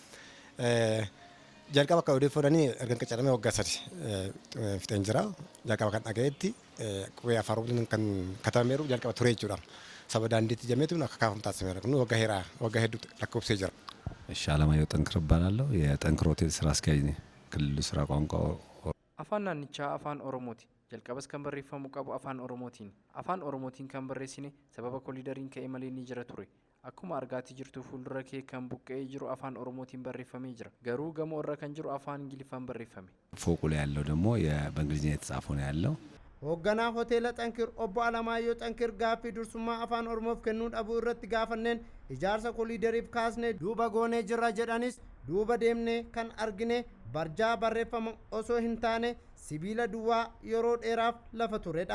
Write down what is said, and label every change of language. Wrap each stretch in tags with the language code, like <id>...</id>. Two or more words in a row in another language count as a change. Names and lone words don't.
<om>Jalqaba akka odeeffannoo erga qacaramee waggaa 3 fixeen jira. Jalqaba kan dhagayetti qubee afaan Oromoo kan katabameeru jalqaba ture jechuudha. Saba daandiitti jameetu akka kaafamu taasifameera. Kun waggaa hedduu lakkoofsee jira.</om> <am>Alamaayyoo Xankir እባላለሁ የጠንክር ሆቴል ስራ አስኪያጅ ነኝ ክልሉ ስራ ቋንቋ</am> <om>afaan naannichaa afaan Oromooti jalqabas kan barreeffamu qabu afaan Oromootiin kan barreessine sababa koolidariin ka'ee malee ni jira ture akkuma argaatii jirtu fuuldura kee kan buqqee jiru afaan Oromootiin barreeffamee jira garuu gamoo irra kan jiru afaan Ingiliffaan barreeffame</om> <am>ፎቁ ላይ ያለው ደግሞ በእንግሊዝኛ የተጻፈው ነው ያለው</am> <om>hoogganaa hoteela Xankir obbo Alamaayyoo Xankir gaaffii dursummaa afaan Oromoof kennuu dhabuu irratti gaafanneen ijaarsa koolidariif kaasnee duuba goonee jirra jedhanis duuba deemnee kan argine barjaa barreeffama osoo hin taane sibiila duwwaa yeroo dheeraaf lafa turedha.</om>